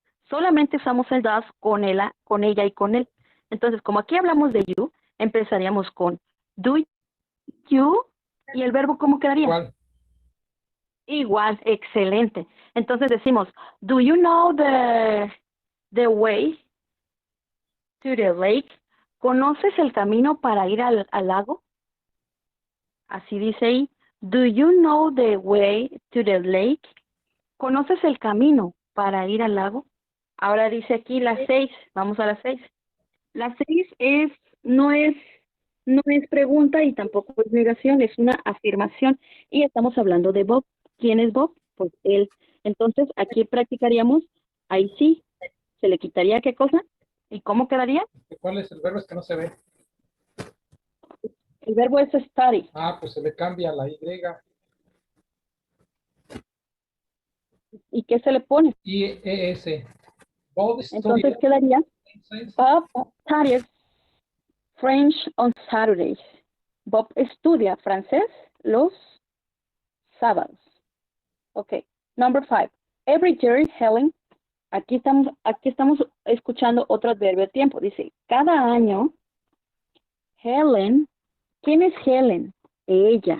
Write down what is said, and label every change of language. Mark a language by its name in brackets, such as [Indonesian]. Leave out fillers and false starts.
[Spanish] Solamente usamos el does con ella y con él. Entonces, como aquí hablamos de you, empezaríamos con [English] do you [Spanish] y el verbo ¿cómo quedaría? Igual, excelente. Entonces decimos, [English] do you know the way to the lake? [Spanish] ¿Conoces el camino para ir al lago? Así dice ahí. [English] Do you know the way to the lake? [Spanish] ¿Conoces el camino para ir al lago? Ahora dice aquí las 6. Vamos a las 6. La 6 no es pregunta y tampoco es negación, es una afirmación. Y estamos hablando de Bob. ¿Quién es Bob? Pues él. Entonces, aquí practicaríamos, ahí sí, se le quitaría qué cosa y cómo quedaría. ¿Cuál es el verbo? Es que no se ve. El verbo es study. Ah, pues se le cambia la Y. ¿Y qué se le pone? [English] I-E-S. Bob [Spanish] Entonces [English] Studied [Spanish] quedaría [English] Science. Bob studies French on Saturdays. [Spanish] Bob estudia francés los sábados. Ok. [English] Number 5. Every year, [Spanish] Helen. Aquí estamos escuchando otro adverbio de tiempo. Dice, cada año, Helen. ¿Quién es Helen? Ella.